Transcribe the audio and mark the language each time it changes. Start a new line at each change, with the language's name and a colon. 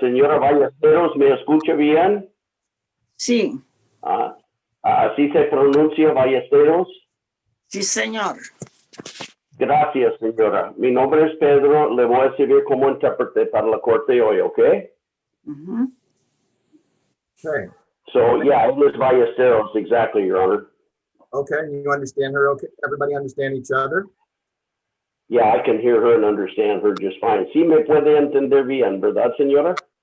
Spanish: Señora Ballesteros, ¿me escucha bien? Sí, Así se pronuncia Ballesteros. sí, señor. Gracias, señora. Mi nombre es Pedro. Le voy a servir como intérprete para la corte hoy, ¿ok? Ujú.
English: Okay. So, yeah, it was Ballesteros, exactly, Your Honor. Okay. You understand her? Okay. Everybody understand each other? Yeah, I can hear her and understand her just fine.
Spanish: Sí me puede entender bien, ¿verdad, señora?